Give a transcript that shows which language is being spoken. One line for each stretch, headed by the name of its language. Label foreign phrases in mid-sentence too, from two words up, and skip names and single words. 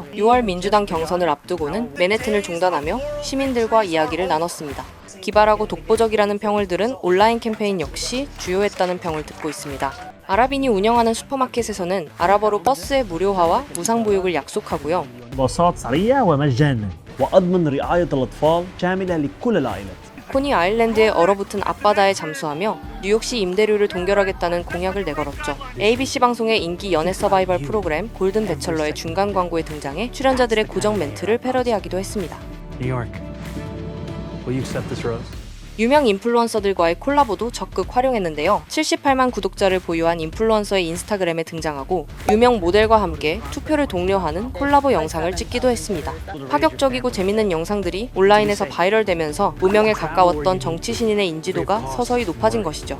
Korean: 6월 민주당 경선을 앞두고는 맨해튼을 종단하며 시민들과 이야기를 나눴습니다. 기발하고 독보적이라는 평을 들은 온라인 캠페인 역시 주요했다는 평을 듣고 있습니다. 아랍인이 운영하는 슈퍼마켓에서는 아랍어로 버스의 무료화와 무상보육을 약속하고요.
Arabic: باصات سريع ومجانا وأضمن رعاية الأطفال شاملة لكل العائلات.
Korean: 코니 아일랜드에 얼어붙은 앞바다에 잠수하며 뉴욕시 임대료를 동결하겠다는 공약을 내걸었죠. ABC 방송의 인기 연애 서바이벌 프로그램 골든 배철러의 중간 광고에 등장해 출연자들의 고정 멘트를 패러디하기도 했습니다.
English: New York, will you accept this rose?
Korean: 유명 인플루언서들과의 콜라보도 적극 활용했는데요. 78만 구독자를 보유한 인플루언서의 인스타그램에 등장하고 유명 모델과 함께 투표를 독려하는 콜라보 영상을 찍기도 했습니다. 파격적이고 재밌는 영상들이 온라인에서 바이럴되면서 무명에 가까웠던 정치 신인의 인지도가 서서히 높아진 것이죠.